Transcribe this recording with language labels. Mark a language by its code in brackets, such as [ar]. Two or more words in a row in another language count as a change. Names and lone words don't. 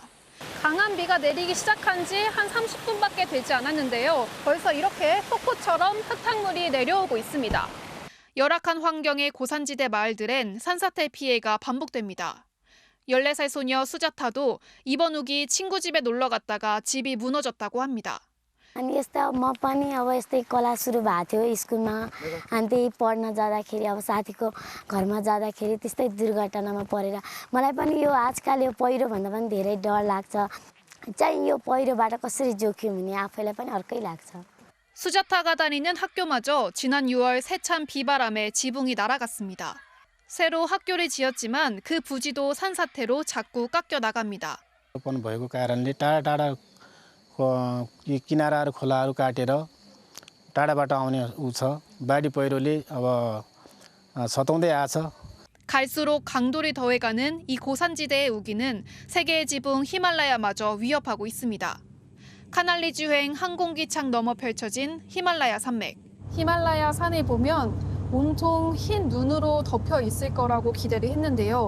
[ko] 강한 비가 내리기 시작한 지 한 30분밖에 되지 않았는데요. 벌써 이렇게 폭포처럼 흙탕물이 내려오고 있습니다. 열악한 환경의 고산지대 마을들엔 산사태 피해가 반복됩니다. 14살 소녀 수자타도 이번 우기 친구 집에 놀러 갔다가 집이 무너졌다고 합니다. [ne] अनि यस्तो म पनि अब यस्तै कला सुरु भएको थियो स्कुलमा अनि त्यही पढ्न जाँदाखेरि अब साथीको घरमा जाँदाखेरि त्यस्तै दुर्घटनामा परेर मलाई पनि यो आजकल यो पहिरो भन्दा पनि धेरै डर लाग्छ चाहिँ यो पहिरोबाट कसरी जोखिम हुने आफैलाई पनि अर्कै लाग्छ. [ko] 수자타가 다니는 학교마저 지난 6월 세찬 비바람에 지붕이 날아갔습니다. 새로 학교를 지었지만 그 부지도 산사태로 자꾸 깎여 나갑니다. [ne] भएको कारणले टाढा टाढा किनाराहरू खोलाहरू काटेर टाढाबाट आउने उ छ बाढी पहिरोले अब सताउँदै आछ. [ko] 갈수록 강도를 더해가는 이 고산지대의 우기는 세계의 지붕 히말라야마저 위협하고 있습니다. 카날리 주행 항공기창 너머 펼쳐진 히말라야 산맥. 히말라야 산을 보면 온통 흰 눈으로 덮여 있을 거라고 기대를 했는데요.